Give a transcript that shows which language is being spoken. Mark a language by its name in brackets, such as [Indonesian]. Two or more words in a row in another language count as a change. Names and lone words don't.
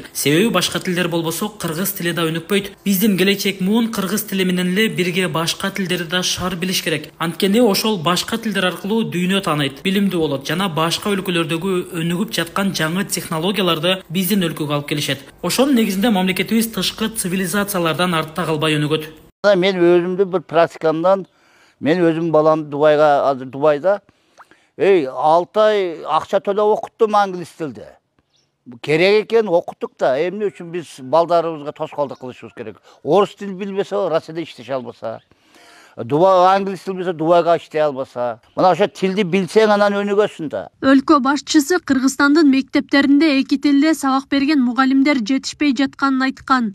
[Kyrgyz] Себеби башка тилдер болбосо кыргыз тили да өнүкпөйт. Биздин келечек муун кыргыз тили менен эле бирге башка тилдерди да шаар билиш керек. Анткени ошол башка тилдер аркылуу дүйнө тааныйт, билимдүү болот жана башка өлкөлөрдөгү өнүгүп жаткан жаңы технологияларды биздин өлкөгө алып келишет. Ошонун негизинде мамлекетибиз тышкы цивилизациялардан артта калбай өнүгөт. Мен өзүмдү бир практикамдан, мен өзүм балам Дубайда 6 ай акча төлөп окуттум англис тилде. Керек экен окуттук да, эмне үчүн биз балдарыбызга тоскоолдук кылышыбыз керек. Орус тил билбесе, Россияда иштеше албаса, англис тил билсе, Дубайга иштей албаса. Мына ошо тилди билсең анан өнүгөсүн да. Өлкө башчысы Кыргызстандын мектептеринде эки тилде сабак берген мугалимдер жетишпей жатканын айткан.